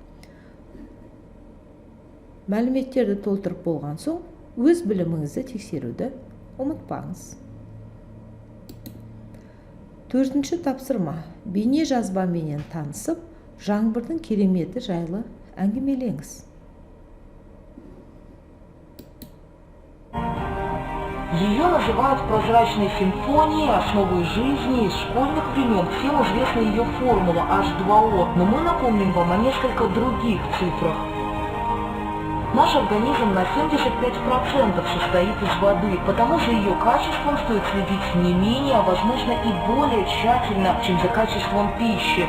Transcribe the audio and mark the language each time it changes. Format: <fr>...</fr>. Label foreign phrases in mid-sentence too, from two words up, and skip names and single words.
<kk>Мәліметтерді толтырып болған соң, өз біліміңізді тексеруді ұмытпаңыз. Төртінші тапсырма. Бейне жазбаменен танысып, жаңбырдың кереметі жайлы әңгімелеңіз.</kk> <ru>Ее называют прозрачной симфонией, основой жизни из школьных времен. Всем известна ее формула H2O, но мы напомним вам о несколько других цифрах. Наш организм на 75% состоит из воды, потому за ее качеством стоит следить не менее, а возможно и более тщательно, чем за качеством пищи.</ru>